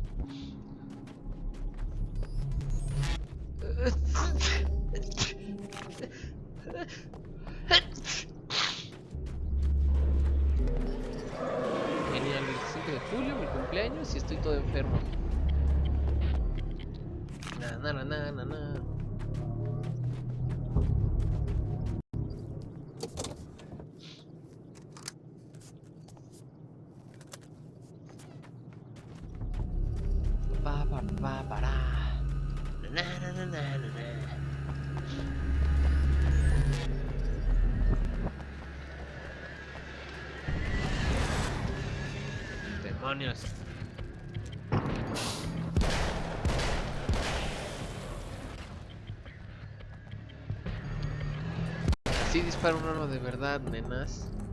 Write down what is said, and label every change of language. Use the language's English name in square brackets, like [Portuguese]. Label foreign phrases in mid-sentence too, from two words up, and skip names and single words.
[Spanish] Genial, el 5 de julio, mi cumpleaños, y estoy todo enfermo. Na na na na na na. Pa pa pa para. Na na na na na na. Demonios. Así dispara un arma de verdad, nenas.